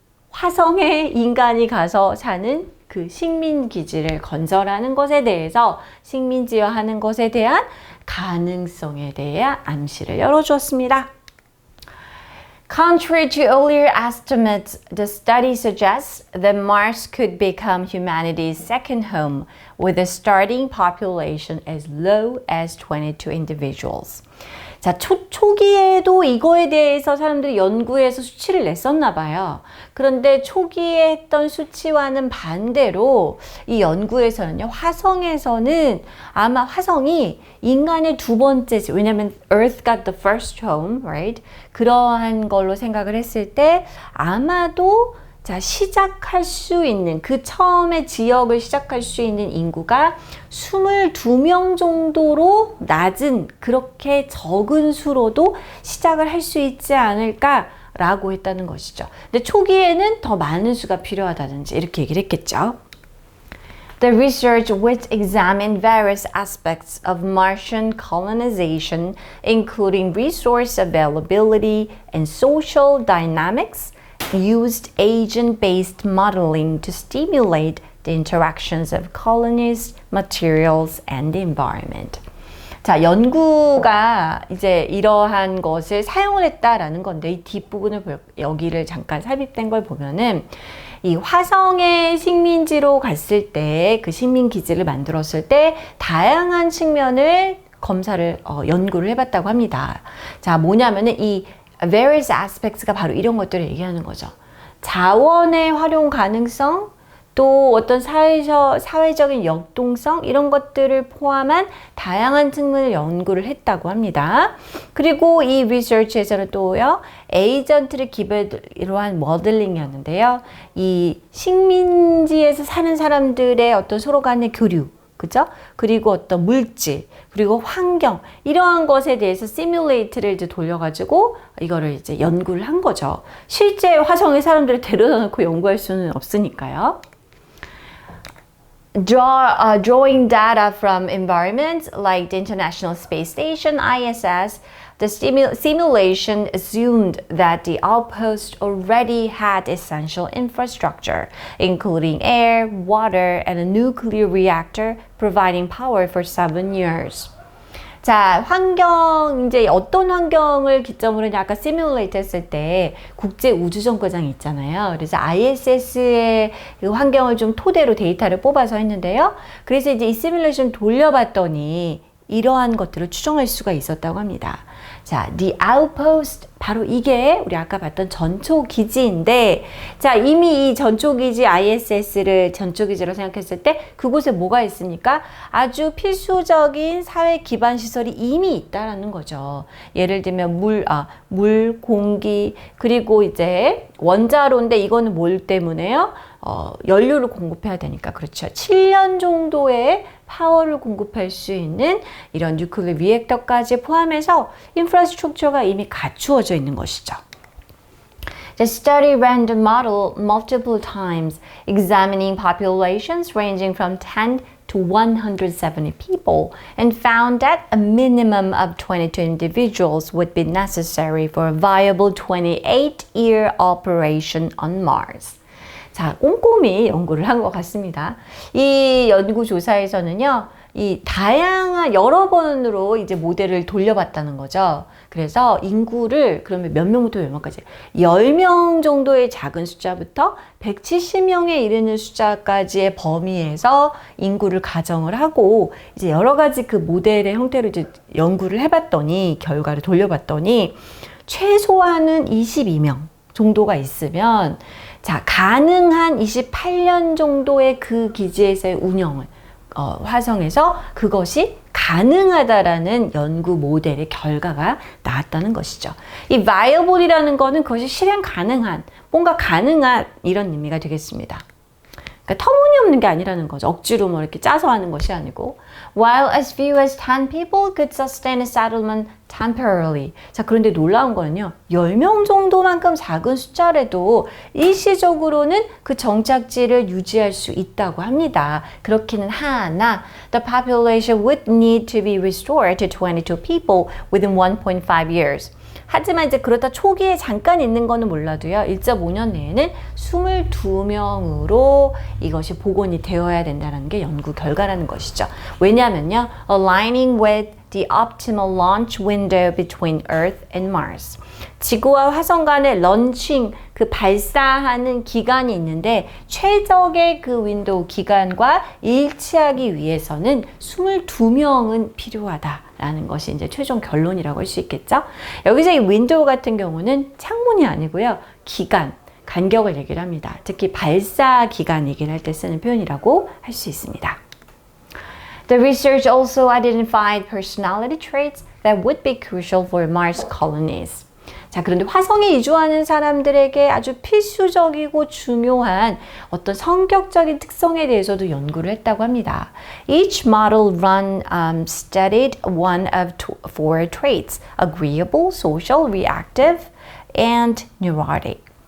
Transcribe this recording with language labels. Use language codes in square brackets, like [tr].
[ko] 화성에 인간이 가서 사는 그 식민기지를 건설하는 것에 대해서 식민지화하는 것에 대한 가능성에 대해 암시를 열어주었습니다. [en] Contrary to earlier estimates, the study suggests that Mars could become humanity's second home with a starting population as low as 22 individuals. [ko] 자, 초기에도 이거에 대해서 사람들이 연구해서 수치를 냈었나 봐요. 그런데 초기에 했던 수치와는 반대로 이 연구에서는요, 화성에서는 아마 화성이 인간의 두 번째 집, 왜냐면 [en] Earth got the first home, right? [ko] 그러한 걸로 생각을 했을 때 아마도 자, 시작할 수 있는, 그 처음에 지역을 시작할 수 있는 인구가 22명 정도로 낮은, 그렇게 적은 수로도 시작을 할 수 있지 않을까라고 했다는 것이죠. 근데 초기에는 더 많은 수가 필요하다든지 이렇게 얘기를 했겠죠. [en] The research, which examined various aspects of Martian colonization, including resource availability and social dynamics, used agent-based modeling to stimulate the interactions of colonies, materials, and the environment. [ko] 자, 연구가 이제 이러한 것을 사용을 했다라는 건데 이 뒷부분을 여기를 잠깐 삽입된 걸 보면은 이 화성의 식민지로 갔을 때 그 식민기지를 만들었을 때 다양한 측면을 연구를 해봤다고 합니다. 자, 뭐냐면은 이 various aspects가 바로 이런 것들을 얘기하는 거죠. 자원의 활용 가능성, 또 어떤 사회적인 역동성 이런 것들을 포함한 다양한 측면을 연구를 했다고 합니다. 그리고 이 리서치에서는 또요, 에이전트를 기반으로 한 모델링이었는데요. 이 식민지에서 사는 사람들의 어떤 서로 간의 교류, 그죠? 그리고 어떤 물질, 그리고 환경, 이러한 것에 대해서 시뮬레이트를 이제 돌려가지고 이거를 이제 연구를 한 거죠. 실제 화성에 사람들을 데려다 놓고 연구할 수는 없으니까요. [en] drawing data from environments like the International Space Station, ISS, the simulation assumed that the outpost already had essential infrastructure, including air, water, and a nuclear reactor providing power for 7 years. [ko] 자, 이제 어떤 환경을 기점으로 아까 시뮬레이트 했을 때 국제 우주정거장이 있잖아요. 그래서 ISS의 그 환경을 좀 토대로 데이터를 뽑아서 했는데요. 그래서 이제 이 시뮬레이션 돌려봤더니 이러한 것들을 추정할 수가 있었다고 합니다. 자, the outpost, 바로 이게 우리 아까 봤던 전초기지인데, 자, 이미 이 전초기지 ISS를 전초기지로 생각했을 때 그곳에 뭐가 있습니까? 아주 필수적인 사회 기반 시설이 이미 있다라는 거죠. 예를 들면 물, 공기, 그리고 이제 원자로인데 이거는 뭘 때문에요? 연료를 공급해야 되니까. 그렇죠. 7년 정도의 파워를 공급할 수 있는 이런 뉴클리어 리액터까지 포함해서 인프라스트럭처가 이미 갖추어져 있는 것이죠. [en] The study ran the model multiple times, examining populations ranging from 10 to 170 people, and found that a minimum of 22 individuals would be necessary for a viable 28-year operation on Mars. [ko] 자, 꼼꼼히 연구를 한 것 같습니다. 이 연구 조사에서는요, 이 다양한 여러 번으로 이제 모델을 돌려봤다는 거죠. 그래서 인구를 그러면 몇 명부터 몇 명까지 10명 정도의 작은 숫자부터 170명에 이르는 숫자까지의 범위에서 인구를 가정을 하고 이제 여러 가지 그 모델의 형태로 이제 연구를 해봤더니 결과를 돌려봤더니 최소한은 22명 정도가 있으면 자, 가능한 28년 정도의 그 기지에서의 운영을 화성에서 그것이 가능하다라는 연구 모델의 결과가 나왔다는 것이죠. 이 viable이라는 거는 그것이 실행 가능한, 뭔가 가능한 이런 의미가 되겠습니다. 그러니까 터무니없는 게 아니라는 거죠. 억지로 뭐 이렇게 짜서 하는 것이 아니고. [en] While as few as 10 people could sustain a settlement temporarily. [ko] 자, 그런데 놀라운 거는요. 10명 정도만큼 작은 숫자라도 일시적으로는 그 정착지를 유지할 수 있다고 합니다. 그렇기는 하나, [en] the population would need to be restored to 22 people within 1.5 years. [ko] 하지만 이제 그렇다 초기에 잠깐 있는 거는 몰라도요. 1.5년 내에는 22명으로 이것이 복원이 되어야 된다는 게 연구 결과라는 것이죠. 왜냐하면요. [en] Aligning with the optimal launch window between Earth and Mars. [ko] 지구와 화성 간의 런칭, 그 발사하는 기간이 있는데 최적의 그 윈도우 기간과 일치하기 위해서는 22명은 필요하다라는 것이 이제 최종 결론이라고 할 수 있겠죠. 여기서 이 윈도우 같은 경우는 창문이 아니고요. 기간, 간격을 얘기를 합니다. 특히 발사 기간 얘기를 할 때 쓰는 표현이라고 할 수 있습니다. [en] The research also identified personality traits that would be crucial for Mars colonies. [ko] 자, 그런데 화성에 이주하는 사람들에게 아주 필수적이고 중요한 어떤 성격적인 특성에 대해서도 연구를 했다고 합니다. [en] Each model run studied one of 4 traits: agreeable, social, reactive, and neurotic.